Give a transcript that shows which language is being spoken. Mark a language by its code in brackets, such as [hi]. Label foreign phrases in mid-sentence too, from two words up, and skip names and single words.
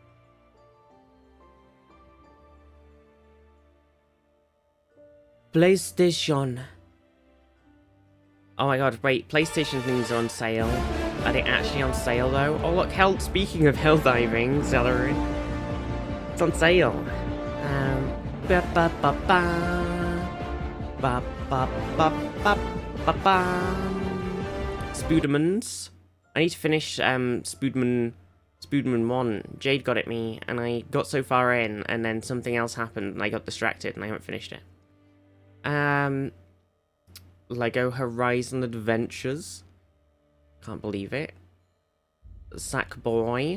[en] PlayStation. Oh my god, wait, PlayStation things are on sale. Are they actually on sale though? Oh look, speaking of hell diving, Celery. It's on sale. Ba ba ba ba. Ba ba ba ba ba ba. Spoodermans. I need to finish Spoodman 1. Jade got at me and I got so far in and then something else happened and I got distracted and I haven't finished it. Lego Horizon Adventures. Can't believe it. Sackboy.